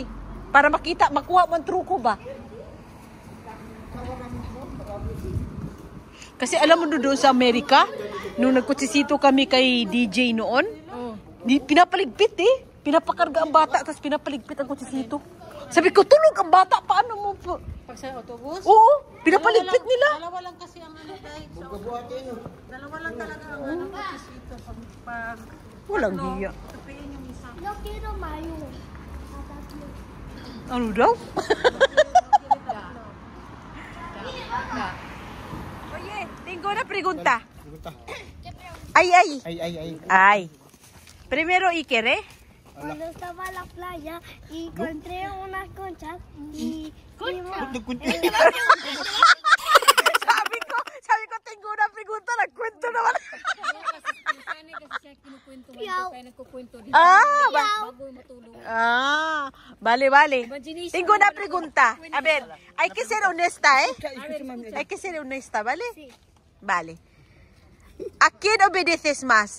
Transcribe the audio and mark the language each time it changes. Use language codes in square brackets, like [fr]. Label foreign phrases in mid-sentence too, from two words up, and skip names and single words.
[tl] Para makita, makuha mo ang truko ba? Kasi alam mo doon sa Amerika, nung nagkutsisito kami kay DJ noon, pinapaligpit eh. Pinapakarga ang bata, tapos pinapaligpit ang kutsisito. Sabi ko, tulog ang bata, paano mo po? Pag sa autobus? Oo, pinapaligpit nila. Dalawa lang kasi ang ano guys. Dalawa lang talaga ang ano kutsisito pag Walang hiya. tupiin yung isa. [es] No quiero mayo. [tl] Ano daw? [es] Oye, tengo una pregunta. Ay. Ay. Primero, Iker, ¿eh? Cuando estaba en la playa y encontré unas conchas y [tl] Sabi ko, [es] tengo una pregunta, [tl] nagkwento naman. [es] Vale. Tengo una pregunta. A ver, hay que ser honesta, ¿eh? Hay que ser honesta, ¿vale? Sí. Vale. ¿A quién obedeces más?